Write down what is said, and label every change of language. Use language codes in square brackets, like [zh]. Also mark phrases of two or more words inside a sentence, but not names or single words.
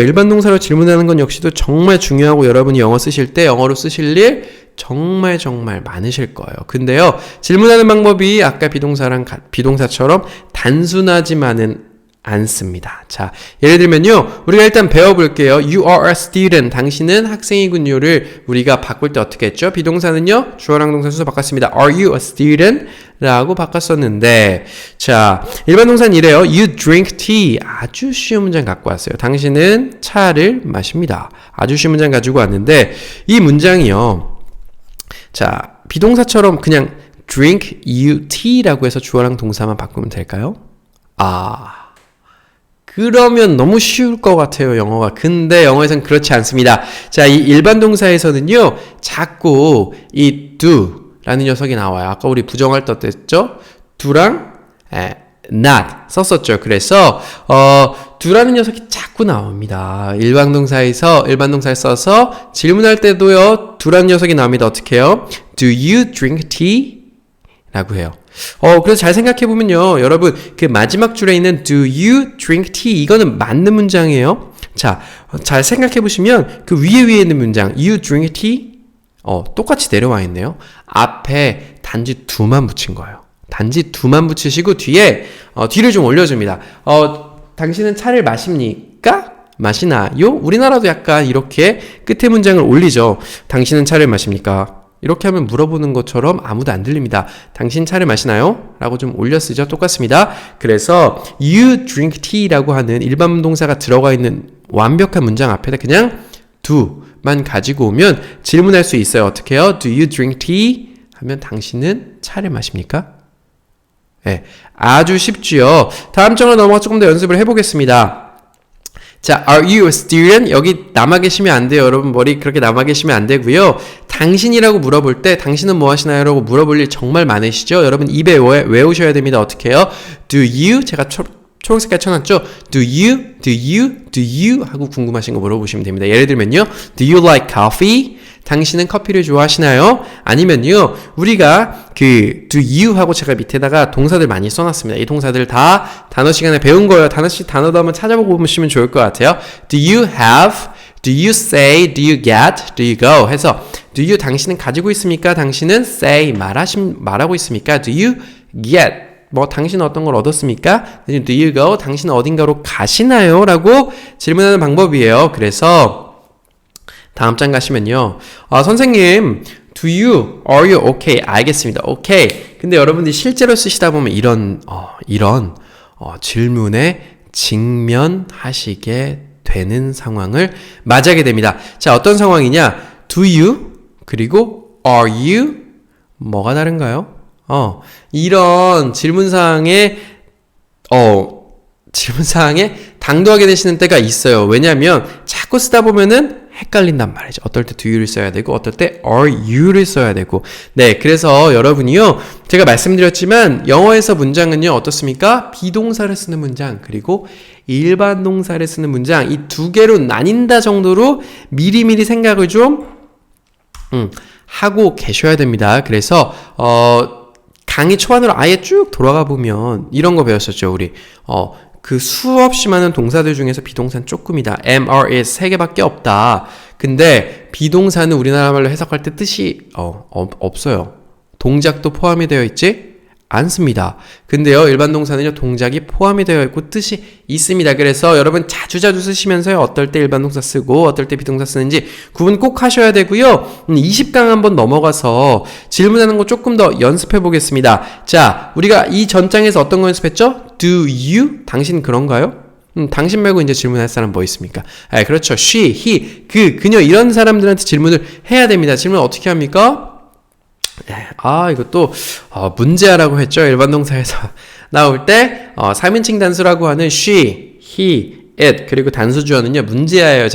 [ko] 일반 동사로 질문하는 건 역시도 정말 중요하고 여러분이 영어 쓰실 때 영어로 쓰실 일 정말 많으실 거예요. 근데요. 질문하는 방법이 아까 비동사처럼 단순하지만은 않습니다. 자, 예를 들면요. 우리가 일단 배워볼게요. [en] You are a student. [ko] 당신은 학생이군요를 우리가 바꿀 때 어떻게 했죠? 비동사는요. 주어랑 동사 순서 바꿨습니다. [en] Are you a student? [ko] 라고 바꿨었는데 자, 일반 동사는 이래요. [en] You drink tea. [ko] 아주 쉬운 문장 갖고 왔어요. 당신은 차를 마십니다. 아주 쉬운 문장 가지고 왔는데 이 문장이요. 자, 비동사처럼 그냥 [en] drink you tea [ko] 라고 해서 주어랑 동사만 바꾸면 될까요? 그러면 너무 쉬울 것 같아요, 영어가. 근데 영어에서는 그렇지 않습니다. 자, 이 일반 동사에서는요, 자꾸 이 do 라는 녀석이 나와요. 아까 우리 부정할 때 어땠죠? do랑 not 썼었죠. 그래서 do라는 녀석이 자꾸 나옵니다. 일반 동사에 써서 질문할 때도요, do라는 녀석이 나옵니다. 어떻게 해요? [en] Do you drink tea? [ko] 라고 해요. 그래서 잘 생각해보면요. 여러분, 그 마지막 줄에 있는 [en] do you drink tea? [ko] 이거는 맞는 문장이에요. 자, 잘 생각해보시면 그 위에 있는 문장 [en] you drink tea? [ko] 똑같이 내려와 있네요. 앞에 단지 do만 붙인 거예요. 단지 do만 붙이시고 뒤를 좀 올려줍니다. 당신은 차를 마십니까? 마시나요? 우리나라도 약간 이렇게 끝에 문장을 올리죠. 당신은 차를 마십니까? 이렇게 하면 물어보는 것처럼 아무도 안 들립니다. 당신 차를 마시나요? 라고 좀 올려 쓰죠. 똑같습니다. 그래서 [en] you drink tea [ko] 라고 하는 일반 동사가 들어가 있는 완벽한 문장 앞에다 그냥 do만 가지고 오면 질문할 수 있어요. 어떻게 해요? [en] Do you drink tea? [ko] 하면 당신은 차를 마십니까? 네, 아주 쉽지요. 다음 장으로 넘어가 조금 더 연습을 해보겠습니다. 자, [en] are you a student? [ko] 여기 남아 계시면 안 돼요. 여러분 머리 그렇게 남아 계시면 안 되고요. 당신이라고 물어볼 때 당신은 뭐 하시나요? 라고 물어볼 일 정말 많으시죠? 여러분 입에 외우셔야 됩니다. 어떻게 해요? [en] Do you? [ko] 제가 초록색깔 쳐놨죠? [en] Do you? [ko] 하고 궁금하신 거 물어보시면 됩니다. 예를 들면요. [en] Do you like coffee? [ko] 당신은 커피를 좋아하시나요? 아니면요. 우리가 [en] do you [ko] 하고 제가 밑에다가 동사들 많이 써놨습니다. 이 동사들 다 단어 시간에 배운 거예요. 단어도 한번 찾아보고 보시면 좋을 것 같아요. [en] Do you have? Do you say? Do you get? Do you go? [ko] 해서 [en] do you [ko] 당신은 가지고 있습니까? 당신은 say 말하고 있습니까? [en] Do you get? [ko] 당신은 어떤 걸 얻었습니까? [en] Do you go? [ko] 당신은 어딘가로 가시나요? 라고 질문하는 방법이에요. 그래서 다음 장 가시면요. 선생님, [en] do you, are you okay? 알겠습니다. okay. [ko] 근데 여러분들이 실제로 쓰시다 보면 이런 질문에 직면하시게 되는 상황을 맞이하게 됩니다. 자, 어떤 상황이냐? [en] do you, 그리고 are you, [ko] 뭐가 다른가요? 이런 질문사항에 당도하게 되시는 때가 있어요. 왜냐하면 자꾸 쓰다 보면은 헷갈린단 말이죠. 어떨 때 [en] do you [ko] 를 써야 되고 어떨 때 [en] are you [ko] 를 써야 되고. 네, 그래서 여러분이요. 제가 말씀드렸지만 영어에서 문장은요. 어떻습니까? 비동사를 쓰는 문장 그리고 일반 동사를 쓰는 문장 이 두 개로 나뉜다 정도로 미리미리 생각을 좀 하고 계셔야 됩니다. 그래서 강의 초반으로 아예 쭉 돌아가 보면 이런 거 배웠었죠. 우리 그 수없이 많은 동사들 중에서 비동사는 조금이다. [en] am, are, is [ko] 3개밖에 없다. 근데 비동사는 우리나라 말로 해석할 때 뜻이 없어요. 동작도 포함이 되어 있지 않습니다. 근데요, 일반 동사는요, 동작이 포함이 되어 있고 뜻이 있습니다. 그래서 여러분 자주 쓰시면서요, 어떨 때 일반 동사 쓰고 어떨 때 비동사 쓰는지 구분 꼭 하셔야 되고요. 20강 한번 넘어가서 질문하는 거 조금 더 연습해 보겠습니다. 자, 우리가 이 전장에서 어떤 거 연습했죠? [en] Do you? [ko] 당신 그런가요? 당신 말고 이제 질문할 사람 뭐 있습니까? 그렇죠. [en] she, he, [ko] 그녀 이런 사람들한테 질문을 해야 됩니다. 질문 어떻게 합니까? 이것도 문제하라고 했죠. 일반 동사에서 나올 때 3인칭 단수라고 하는 [en] she, he, it [ko] 그리고 단수 주어는요. 문제예요.